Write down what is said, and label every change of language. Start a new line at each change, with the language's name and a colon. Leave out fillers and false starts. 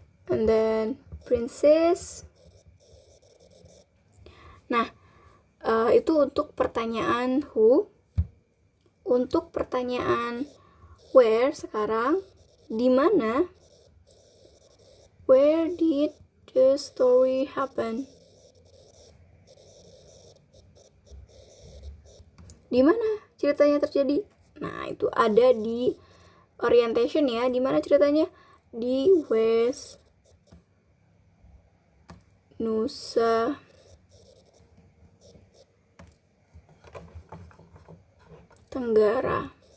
English: And then princess.
Indonesian: Nah, itu untuk pertanyaan who. Untuk pertanyaan where sekarang, di mana?
English: Where did the story happen?
Indonesian: Di mana ceritanya terjadi? Nah, itu ada di orientation ya. Di mana ceritanya? Di West Nusa Tenggara.